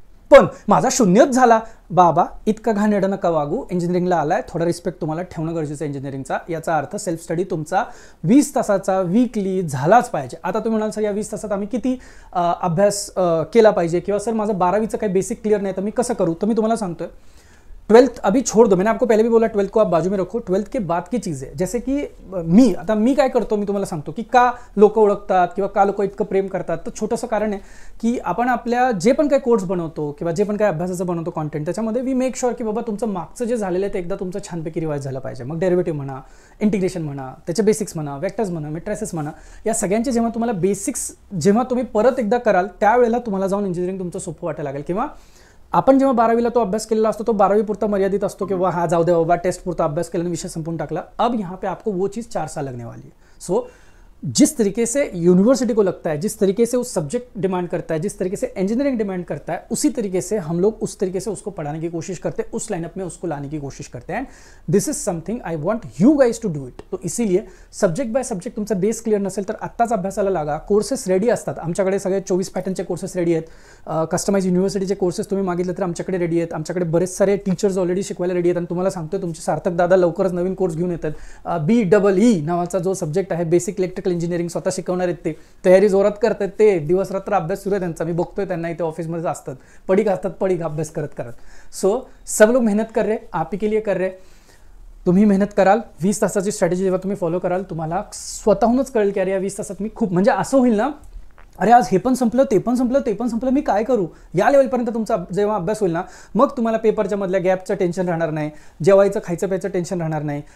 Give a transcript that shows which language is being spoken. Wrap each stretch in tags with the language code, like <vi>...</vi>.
<mr>पण माझा 0च झाला. बाबा इतका घाणेरडं नका वागू. इंजिनिअरिंगला आलाय, थोडा रिस्पेक्ट तुम्हाला ठेवणं गरजेचं आहे इंजिनिअरिंगचा. याचा अर्थ सेल्फ स्टडी तुमचा 20 तासाचा वीकली झालाच पाहिजे. आता तुम्ही म्हणाल सर या 20 तासात आम्ही किती अभ्यास केला पाहिजे, किंवा सर माझं 12वीचं काही बेसिक क्लिअर नाही तर मी कसं करू? तर मी तुम्हाला सांगतोय</mr> <hi>12th अभी छोड़ दो. मैंने आपको पहले भी बोला 12th को आप बाजू में रखो. 12th के बाद की चीज़ है. जैसे की</hi> <mr>मी काय करतो, मी तुम्हाला सांगतो की का लोक ओळखतात किंवा का लोक इतकं प्रेम करतात. तर छोटंसं कारण आहे की आपण आपल्या जे पण काही कोर्स बनवतो किंवा जे पण काही अभ्यासाचं बनवतो कॉन्टेंट, त्याच्यामध्ये</mr> <en>we make sure</en> <mr>की बाबा तुमचं मागचं जे झालेलं आहे ते एकदा तुमचं छानपैकी रिवाइज झालं पाहिजे. मग डेरिव्हेटिव्ह म्हणा, इंटिग्रेशन म्हणा, त्याचे बेसिक्स म्हणा, वेक्टर्स म्हणा, मॅट्रिसेस म्हणा, या सगळ्यांचे जेव्हा तुम्हाला बेसिक्स जेव्हा तुम्ही परत एकदा कराल त्यावेळेला तुम्हाला जाऊन इंजिनिअरिंग तुमचं सोपं वाटायला लागेल. किंवा आपण जेव्हा 12वीला तो अभ्यास केलेला असतो तो 12वी पुरता मर्यादित असतो कि हा जाऊ दे बाबा टेस्ट पुरता अभ्यास केला विषय संपून टाकला.</mr> <hi>अब यहाँ पे आपको वो चीज़ 4 साल लगने वाली है. सो जिस तरीके से यूनिवर्सिटी को लगता है, जिस तरीके से उस सब्जेक्ट डिमांड करता है, जिस तरीके से इंजीनियरिंग डिमांड करता है, उसी तरीके से हम लोग उस तरीके से उसको पढ़ाने की कोशिश करते हैं, उस लाइनअप में उसको लाने की कोशिश करते हैं.</hi> <en>This is something I want you guys to do it.</en> <hi>तो इसीलिए</hi> <mr>सब्जेक्ट बाय सब्जेक्ट तुमचा बेस क्लिअर नसेल तर आत्ताच अभ्यासाला लागा. कोर्सेस रेडी असतात आमच्याकडे, सगळे 24 पॅटर्नचे कोर्सेस रेडी आहेत. कस्टमाइज युनिव्हर्सिटीचे कोर्सेस तुम्ही मागितले तर आमच्याकडे रेडी आहेत. आमच्याकडे बरेच सारे टीचर्स ऑलरेडी शिकवायला रेडी आहेत. आणि तुम्हाला सांगतोय तुमचे सार्थक दादा लवकरच नवीन कोर्स घेऊन येतात. BEE नावाचा जो सब्जेक्ट आहे, बेसिक इलेक्ट्रिकल इंजिनिअरिंग, स्वतः शिकवणार आहेत. ते तयारी जोरात करतात. ते दिवस रात्र अभ्यास सुरू आहे त्यांचा. मी बघतोय त्यांना इथे ऑफिसमध्ये असतात, पडीक असतात, पडीक अभ्यास करत करत.</mr> <hi>सो सब लोग मेहनत कर रहे, आप ही के लिए कर रहे.</hi> <mr>तुम्ही मेहनत कराल, 20 तासाची स्ट्रॅटेजी जेव्हा तुम्ही फॉलो कराल तुम्हाला स्वतःहूनच कळेल की अरे या 20 तासात मी खूप, म्हणजे असं होईल ना, अरे आज हे पण संपलं, ते पण संपलं, ते पण संपलं, मी काय करू? या लेवलपर्यंत तुमचा जेव्हा अभ्यास होईल ना, मग तुम्हाला पेपरच्या मधल्या गॅपचं टेन्शन राहणार नाही, जेवायचं खायचं प्यायचं टेन्शन राहणार नाही.</mr>